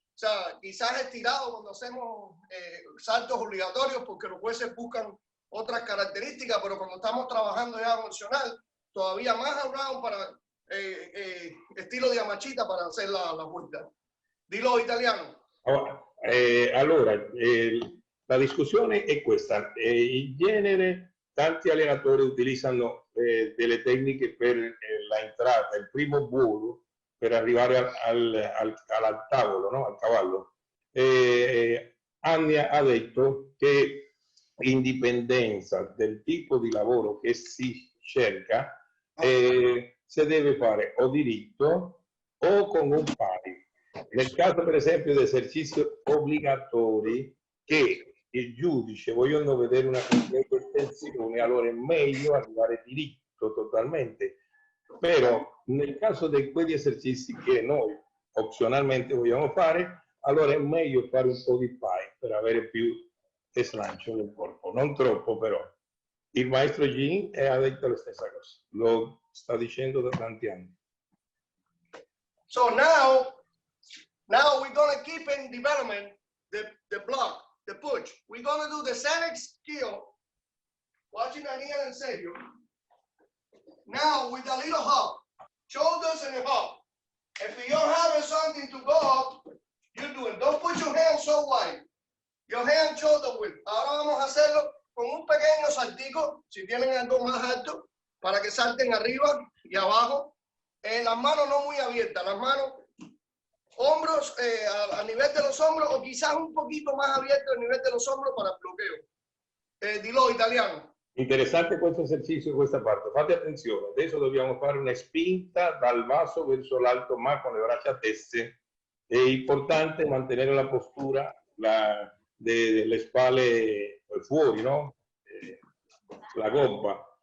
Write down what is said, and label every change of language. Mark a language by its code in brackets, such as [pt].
[es] O sea, quizás estirado cuando hacemos saltos obligatorios porque los jueces buscan otras características, pero cuando estamos trabajando ya emocional, todavía más around para estilo di Amachita para hacer la vuelta. Dilo italiano. [it] Allora, la discussione è questa. In genere tanti allenatori utilizzano delle tecniche per la entrata, il primo volo per arrivare al tavolo, no? Al cavallo. Annia ha detto che in dipendenza del tipo di lavoro che si cerca, si deve fare o diritto o con un pari. Nel caso per esempio di esercizi obbligatori che il giudice vogliono vedere una completa estensione, allora è meglio arrivare diritto totalmente. Però nel caso di quegli esercizi che noi opzionalmente vogliamo fare, allora è meglio fare un po' di pie per avere più slancio nel corpo, non troppo però. Il maestro Yin ha detto la stessa cosa, lo sta dicendo da tanti anni. [en] So now we're going to keep in development the block, the push. We're going to do the Senate skill, watching Annia and Sergio. Now with a little hop, shoulders and a hop. If you don't have something to go up, you do it. Don't put your hands so wide. Your hand shoulder width. [es] Ahora vamos a hacerlo con un pequeño saltico, si tienen algo más alto, para que salten arriba y abajo. Las manos no muy abiertas, las manos, hombros a nivel de los hombros o quizás un poquito más abierto a nivel de los hombros para el bloqueo. Dilo italiano. [it] Interessante questo esercizio, questa parte. Fate attenzione, adesso dobbiamo fare una spinta dal basso verso l'alto ma con le braccia tese. È importante mantenere la postura delle spalle fuori, no? La gobba.